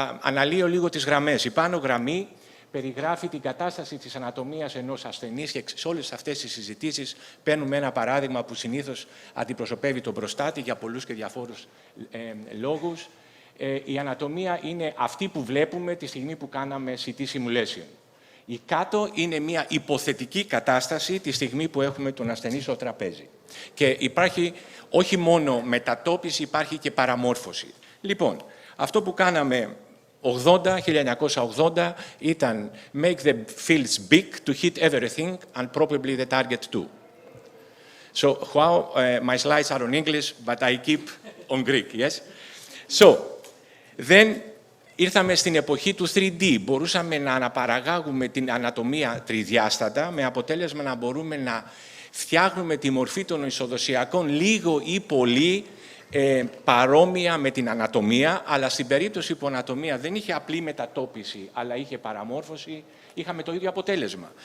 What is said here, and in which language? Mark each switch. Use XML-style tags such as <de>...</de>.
<el>Αναλύω λίγο τις γραμμές. Η πάνω γραμμή περιγράφει την κατάσταση της ανατομίας ενός ασθενής και σε όλες αυτές τις συζητήσεις παίρνουμε ένα παράδειγμα που συνήθως αντιπροσωπεύει τον προστάτη για πολλούς και διαφόρους λόγους. Η ανατομία είναι αυτή που βλέπουμε τη στιγμή που κάναμε CT simulation. Η κάτω είναι μια υποθετική κατάσταση τη στιγμή που έχουμε τον ασθενή στο τραπέζι. Και υπάρχει όχι μόνο μετατόπιση, υπάρχει και παραμόρφωση. Λοιπόν, αυτό που κάναμε 1980 ήταν</el> <en>make the fields big to hit everything and probably the target too. So my slides are on English, but I keep on Greek, yes? So, then</en> <el>ήρθαμε στην εποχή του 3D. Μπορούσαμε να αναπαραγάγουμε την ανατομία τριδιάστατα με αποτέλεσμα να μπορούμε να φτιάχνουμε τη μορφή των ισοδοσιακών λίγο ή πολύ παρόμοια με την ανατομία, αλλά στην περίπτωση που η ανατομία δεν είχε απλή μετατόπιση, αλλά είχε παραμόρφωση, είχαμε το ίδιο αποτέλεσμα.</el>